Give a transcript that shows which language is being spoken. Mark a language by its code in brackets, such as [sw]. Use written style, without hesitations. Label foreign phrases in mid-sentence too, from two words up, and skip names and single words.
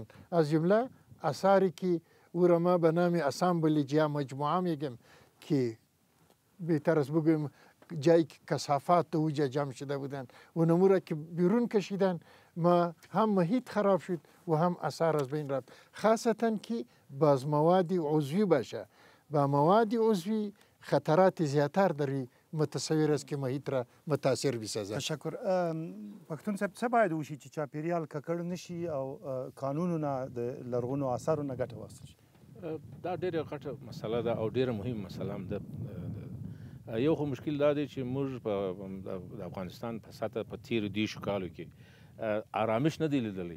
[fa] از جمله آثاری که او را ما به نام اسامبلیج یا مجموعه میگیم که بهتر است بگویم جایی که کثافات در اوجه جمع شده بودن و نمو را که بیرون کشیدن، ما هم محیط خراب شد و هم آثار از بین رفت. خاصتا که باز مواد عضوی باشه، با مواد عضوی خطرات زیاتر داری متصور است که محیط را متاثر بسازد. تشکر. [ps] پښتون صاحب څه باید وشي چې چاپیریال ککړ نشي او قانونونه د لرغونو آثارو نه ګټه واخیستل شي؟ دا ډېره غټه مسله ده او ډېره مهمه مسله هم ده. یو خو مشکل دا دی چې موږ په افغانستان په سطح په تیرو دیرشو کالو کې آرامش نه دی لیدلی.